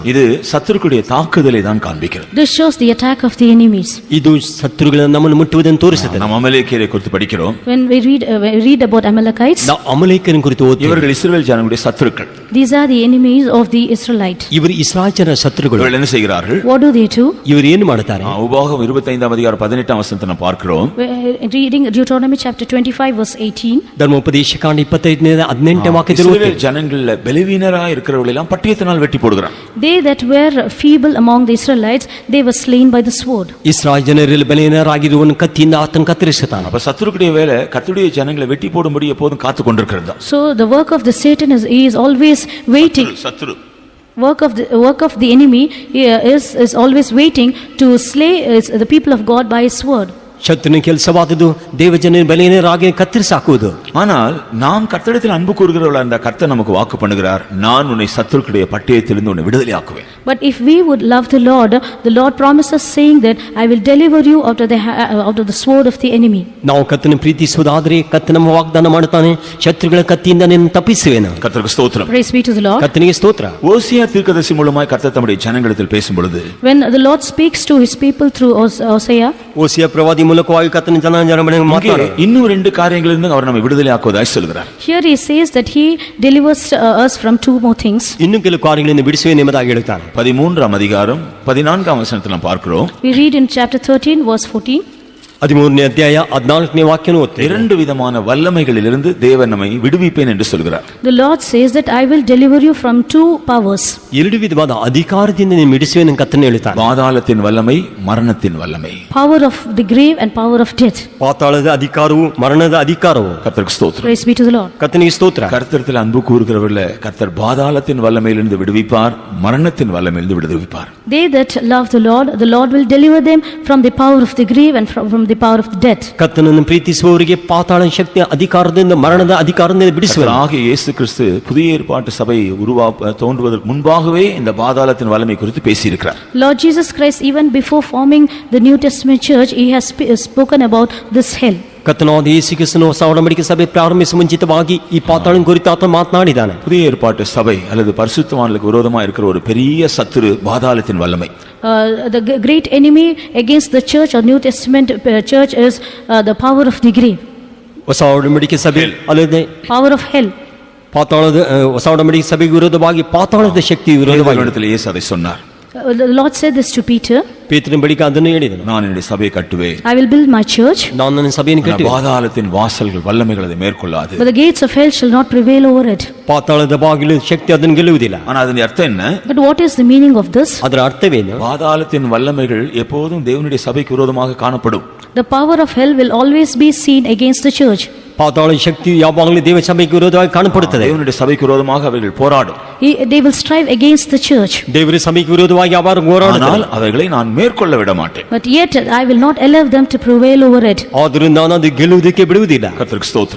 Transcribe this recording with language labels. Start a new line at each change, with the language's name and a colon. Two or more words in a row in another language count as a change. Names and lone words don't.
Tamil: இது சத்துருக்களுடைய தாக்குதலை தான் காண்பிக்கிறது.
English: This shows the attack of the enemies.
Kannada: ಇದು ಶತ್ರುಗಳನ್ನು ನಮ್ಮನ್ನು ಮುಟ್ಟುವುದನ್ನು ತೋರಿಸುತ್ತದೆ.
Tamil: நாம் அமலேக்கியரை குறித்து படிக்கிறோம்.
English: When we read about Amalekites,
Kannada: ನಾವು ಅಮಲೇಕರನ್ನು ಕುರಿತು ಓದ್ತೀವಿ.
Tamil: இவர்கள் இஸ்ரவேல் ஜனங்களுடைய சத்துருக்கள்.
English: these are the enemies of the Israelites.
Kannada: ಇವರು ಇಸ್ರಾಯೇಲ್ ಜನರ ಶತ್ರುಗಳು.
Tamil: இவர்கள் என்ன செய்கிறார்கள்?
English: What do they do?
Kannada: ಇವರು ಏನು ಮಾಡುತ್ತಾರೆ?
Tamil: உபாகம் 25ஆம் அதிகாரம் 18ஆம் வசனத்தை நாம் பார்க்கிறோம்.
English: Reading Deuteronomy chapter 25 verse 18.
Kannada: ಧರ್ಮೋಪದೇಶಕಾಂಡ 25:18 ವಾಕ್ಯದಲ್ಲಿ
Tamil: இஸ்ரவேல் ஜனங்கள்ல பலவீனராய் இருக்கிறவர்கள் எல்லாம் பட்டயத்தினால் வெட்டி போடுகிறார்.
English: They that were feeble among the Israelites, they were slain by the sword.
Kannada: ಇಸ್ರಾಯೇಲ್ ಜನರಲ್ಲಿ ಬಲಹೀನರಾಗಿರುವವನು ಕತ್ತಿಯಿಂದ ಆತನ ಕತ್ತರಿಸುತ್ತಾನೆ.
Tamil: அப்ப சத்துருக்குடைய வேலை கர்த்தருடைய ஜனங்களை வெட்டி போடும்படி எப்போதும் காத்து கொண்டிருக்கிறது.
English: So the work of the Satan is always waiting.
Tamil: சத்துரு
English: Work of the enemy is always waiting to slay the people of God by his sword.
Kannada: ಶತ್ರುವಿನ ಕೆಲಸವಾದದ್ದು ದೇವಜನ ಬಲಹೀನರಾಗಿ ಕತ್ತರಿಸಾಕುವುದು.
Tamil: ஆனால் நாம் கர்த்தரிடத்தில் அன்பு கூறுகிறவர்களா இருந்தா கர்த்தர் நமக்கு வாக்கு பண்ணுகிறார், நான் உன்னை சத்துருக்களுடைய பட்டயத்திலிருந்து உன்னை விடுதலையாக்குவேன்.
English: But if we would love the Lord promises saying that I will deliver you out of the sword of the enemy.
Kannada: ನಾವು ಕರ್ತನ ಪ್ರೀತಿಸುವುದಾದರೆ ಕರ್ತನ ನಮ್ಮ ವಾಗ್ದಾನ ಮಾಡುತ್ತಾನೆ, ಶತ್ರುಗಳ ಕತ್ತಿಯಿಂದ ನಿನ್ನನ್ನು ತಪ್ಪಿಸುವೆನು.
Tamil: கர்த்தருக்கு ஸ்தோத்திரம்.
English: Praise be to the Lord.
Kannada: ಕರ್ತನಿಗೆ ಸ್ತೋತ್ರ.
Tamil: ஓசியா தீர்க்கதரிசி மூலமாய் கர்த்தர் தம்முடைய ஜனங்களிடத்தில் பேசும் பொழுது,
English: When the Lord speaks to his people through Hosea,
Kannada: ಓಸಿಯ ಪ್ರವಾದಿ ಮೂಲಕವಾಗಿ ಕರ್ತನ ಜನಾಂಗರ ಮನೆಗೆ
Tamil: இங்கே
Kannada: ಮಾತಾಡ
Tamil: இன்னும் 2 காரியங்களிலிருந்து அவர் நம்மை விடுதலையாக்குவதாய் சொல்கிறார்.
English: Here he says that he delivers us from 2 more things.
Kannada: ಇನ್ನು ಕೆಲವು ಕಾರ್ಯಗಳಿಂದ ಬಿಡಿಸುವೆ ಎಂಬುದಾಗಿ ಹೇಳುತ್ತಾನೆ.
Tamil: 13ஆம் அதிகாரம் 14ஆம் வசனத்தில் நாம் பார்க்கிறோம்.
English: We read in chapter 13 verse 14.
Kannada: 13ನೇ ಅಧ್ಯಾಯ 14ನೇ ವಾಕ್ಯವನ್ನು ಓದ್ತೇವೆ.
Tamil: 2 விதமான வல்லமைகளிலிருந்து தேவன் நம்மை விடுவிப்பேன் என்று சொல்கிறார்.
English: The Lord says that I will deliver you from 2 powers.
Kannada: 2 ವಿಧವಾದ ಅಧಿಕಾರದಿಂದ ನೀನು ಬಿಡಿಸುವೆ ಎಂದು ಕರ್ತನು ಹೇಳುತ್ತಾನೆ.
Tamil: பாதாளத்தின் வல்லமை, மரணத்தின் வல்லமை.
English: Power of the grave and power of death.
Kannada: ಪಾತಾಳದ ಅಧಿಕಾರವು ಮರಣದ ಅಧಿಕಾರವು.
Tamil: கர்த்தருக்கு ஸ்தோத்திரம்.
English: Praise be to the Lord.
Kannada: ಕರ್ತನಿಗೆ ಸ್ತೋತ್ರ.
Tamil: கர்த்தரிடத்தில் அன்பு கூறுகிறவர்களே கர்த்தர் பாதாளத்தின் வல்லமையிலிருந்து விடுவிப்பார், மரணத்தின் வல்லமையிலிருந்து விடுவிப்பார்.
English: They that love the Lord will deliver them from the power of the grave and from the power of death.
Kannada: ಕರ್ತನನ್ನು ಪ್ರೀತಿಸುವವರಿಗೆ ಪಾತಾಳ ಶಕ್ತಿಯ ಅಧಿಕಾರದಿಂದ ಮರಣದ ಅಧಿಕಾರದಿಂದ ಬಿಡಿಸುವನು.
Tamil: ஆகிய இயேசு கிறிஸ்து புதிய ஏற்பாட்டு சபை தோன்றுவதற்கு முன்பாகவே இந்த பாதாளத்தின் வல்லமை குறித்து பேசியிருக்கிறார்.
English: Lord Jesus Christ, even before forming the New Testament church, he has spoken about this hell.
Kannada: ಕರ್ತನಾದ ಯೇಸು ಕ್ರಿಸ್ತನು ಹೊಸ ಒಡಂಬಡಿಕೆ ಸಭೆ ಪ್ರಾರಂಭಿಸುವ ಮುಂಚಿತವಾಗಿ ಈ ಪಾತಾಳನ ಕುರಿತು ಆತ ಮಾತನಾಡಿದ್ದಾನೆ.
Tamil: புதிய ஏற்பாட்டு சபை அல்லது பரிசுத்தவான்களுக்கு விரோதமாக இருக்கிற ஒரு பெரிய சத்துரு பாதாளத்தின் வல்லமை.
English: The great enemy against the church or New Testament church is the power of the grave.
Kannada: ಹೊಸ ಒಡಂಬಡಿಕೆ ಸಭೆ ಅಲ್ಲದೆ
English: Power of hell.
Kannada: ಪಾತಾಳದ ಹೊಸ ಒಡಂಬಡಿಕೆ ಸಭೆಗೆ ವಿರೋಧವಾಗಿ ಪಾತಾಳದ ಶಕ್ತಿ ವಿರೋಧವಾಗಿ
Tamil: இடத்தில் இயேசು அதை சொன்னார்.
English: The Lord said this to Peter.
Kannada: ಪೇತ್ರನ ಬಳಿಕ ಅದನ್ನು ಹೇಳಿದನು.
Tamil: நான் என்னுடைய சபையை கட்டுவேன்.
English: I will build my church.
Kannada: ನಾನು ನನ್ನ ಸಭೆಯನ್ನು ಕಟ್ಟುವೆನು.
Tamil: பாதாளத்தின் வாசல்கள் வல்லமைகள் அதை மேற்கொள்ளாது.
English: But the gates of hell shall not prevail over it.
Kannada: ಪಾತಾಳದ ಬಾಗಿಲು ಶಕ್ತಿ ಅದನ್ನು ಗೆಲ್ಲುವುದಿಲ್ಲ.
Tamil: ஆனா அதன் அர்த்தம் என்ன?
English: But what is the meaning of this?
Kannada: ಅದರ ಅರ್ಥವೇನು?
Tamil: பாதாளத்தின் வல்லமைகள் எப்போதும் தேவனுடைய சபைக்கு விரோதமாக காணப்படும்.
English: The power of hell will always be seen against the church.
Kannada: ಪಾತಾಳ ಶಕ್ತಿ ಯಾವಾಗಲೂ ದೇವ ಸಭೆಗೆ ವಿರೋಧವಾಗಿ ಕಾಣಪಡುತ್ತದೆ.
Tamil: தேவனுடைய சபைக்கு விரோதமாக அவைகள் போராடும்.
English: They will strive against the church.
Kannada: ದೇವರ ಸಭೆಗೆ ವಿರೋಧವಾಗಿ ಯಾವಾಗಲೂ ಹೋರಾಡುತ್ತಾರೆ.
Tamil: ஆனால் அவைகளை நான் மேற்கொள்ள விட மாட்டேன்.
English: But yet I will not allow them to prevail over it.
Kannada: ಆದರೂ ನಾನು ಅದು ಗೆಲ್ಲುವುದಕ್ಕೆ ಬಿಡುವುದಿಲ್ಲ.
Tamil: கர்த்தருக்கு ஸ்தோத்திரம்.